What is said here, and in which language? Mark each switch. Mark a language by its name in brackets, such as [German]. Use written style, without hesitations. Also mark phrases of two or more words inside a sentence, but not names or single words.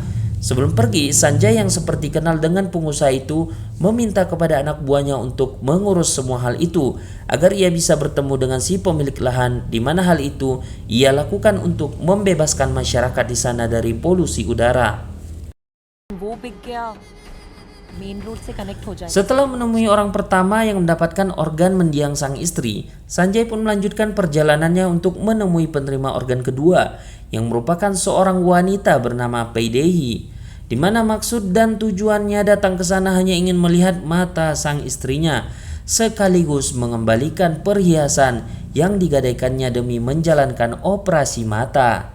[Indonesian] Sebelum pergi, Sanjay yang seperti kenal dengan pengusaha itu meminta kepada anak buahnya untuk mengurus semua hal itu agar ia bisa bertemu dengan si pemilik lahan, di mana hal itu ia lakukan untuk membebaskan masyarakat di sana dari polusi udara. [Hindi] वो बिक गया मेन रोड से कनेक्ट हो जाए. [Indonesian] Setelah menemui orang pertama yang mendapatkan organ mendiang sang istri, Sanjay pun melanjutkan perjalanannya untuk menemui penerima organ kedua yang merupakan seorang wanita bernama Paidehi, di mana maksud dan tujuannya datang ke sana hanya ingin melihat mata sang istrinya sekaligus mengembalikan perhiasan yang digadaikannya demi menjalankan operasi mata.